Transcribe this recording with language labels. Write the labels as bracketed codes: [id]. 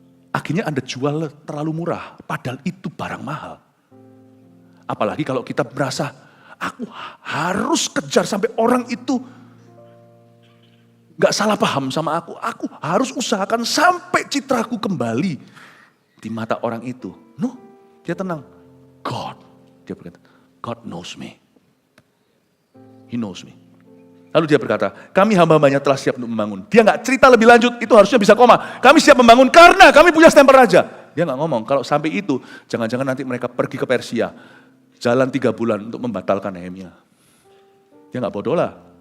[id] Akhirnya Anda jual terlalu murah, padahal itu barang mahal. Apalagi kalau kita merasa, aku harus kejar sampai orang itu gak salah paham sama aku. Aku harus usahakan sampai citraku kembali di mata orang itu. No, dia tenang. [en] God, [id] dia berkata, [en] God knows me. He knows me. [id] Lalu dia berkata, kami hamba-hambanya telah siap untuk membangun. Dia gak cerita lebih lanjut, itu harusnya bisa koma. Kami siap membangun karena kami punya stempel raja. Dia gak ngomong, kalau sampai itu, jangan-jangan nanti mereka pergi ke Persia. Jalan 3 bulan untuk membatalkan Nehemia. Dia gak bodoh lah.